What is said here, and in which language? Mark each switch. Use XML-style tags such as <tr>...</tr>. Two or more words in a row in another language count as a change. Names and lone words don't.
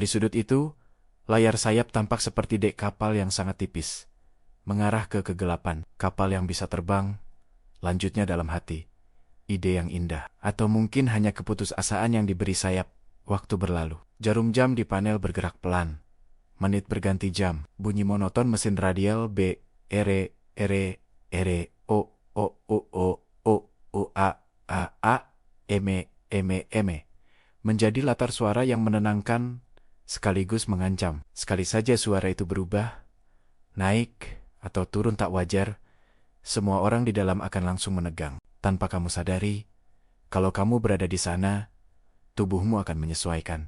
<id>Dari sudut itu, Layar sayap tampak seperti dek kapal yang sangat tipis, mengarah ke kegelapan. Kapal yang bisa terbang, lanjutnya dalam hati. Ide yang indah, atau mungkin hanya keputusasaan yang diberi sayap. Waktu berlalu. Jarum jam di panel bergerak pelan. Menit berganti jam. Bunyi monoton mesin radial B, ere, ere, o, o, o, o, o, o, a, eme, eme, menjadi latar suara yang menenangkan sekaligus mengancam. Sekali saja suara itu berubah, naik atau turun tak wajar, semua orang di dalam akan langsung menegang. Tanpa kamu sadari, kalau kamu berada di sana, tubuhmu akan menyesuaikan.</id>